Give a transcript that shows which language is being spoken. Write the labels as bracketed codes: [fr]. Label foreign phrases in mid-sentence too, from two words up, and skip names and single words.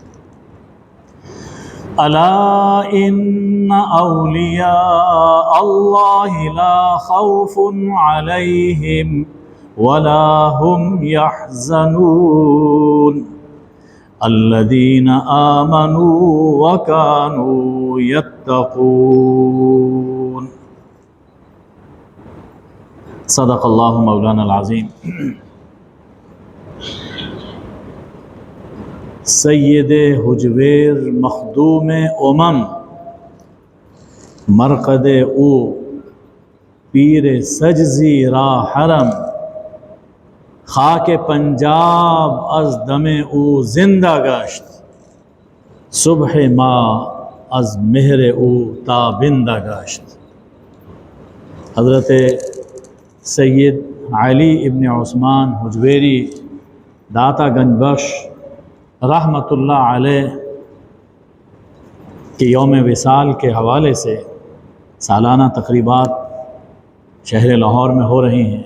[ar] ألا إن أولياء الله لا خوف عليهم ولا هم يحزنون الذين آمنوا وكانوا يتقون. صدق اللہ مولانا العظیم. [fa] سید حجویر مخدوم مرقد او پیر سجزی را حرم خاک پنجاب از دم او زندہ گشت صبح ما از مہر او تابندہ گشت. [ur] حضرت سید علی ابن عثمان حجویری داتا گنج بخش [ar] رحمۃ اللہ علیہ [ur] کے یوم وصال کے حوالے سے سالانہ تقریبات شہر لاہور میں ہو رہی ہیں.